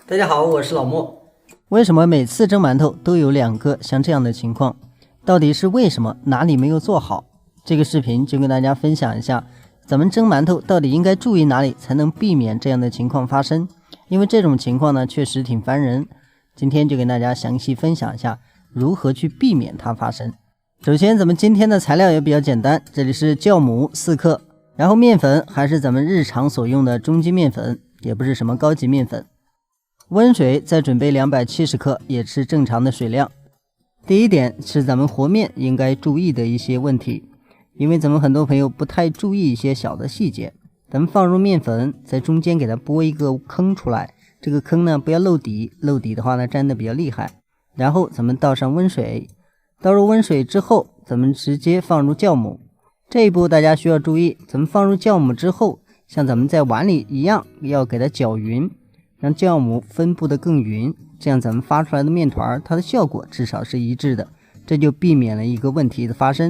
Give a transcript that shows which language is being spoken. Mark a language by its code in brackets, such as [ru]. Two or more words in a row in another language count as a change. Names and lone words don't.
[zh] 大家好，我是老莫。为什么每次蒸馒头都有2个像这樣的情況？到底是為什麼？哪裡沒有做好？這個視頻就跟大家分享一下，咱們蒸馒頭到底應該注意哪裡才能避免這樣的情況發生？因為這種情況呢，確實挺煩人。今天就跟大家詳細分享一下如何去避免它發生。首先，咱們今天的材料也比較簡單，這裡是酵母4克，然後麵粉還是咱們日常所用的中筋麵粉，也不是什麼高級麵粉。溫水再準備270克，也是正常的水量。第一點是咱們和麵應該注意的一些問題，因為咱們很多朋友不太注意一些小的細節。咱們放入麵粉，在中間給它撥一個坑出來，這個坑呢不要漏底，漏底的話呢粘得比較厲害。然後咱們倒上溫水，倒入溫水之後，咱們直接放入酵母。這一步大家需要注意，咱們放入酵母之後，像咱們在碗裡一樣，要給它攪勻，讓酵母分布的更勻，這樣咱們發出來的麵團它的效果至少是一致的，這就避免了一個問題的發生。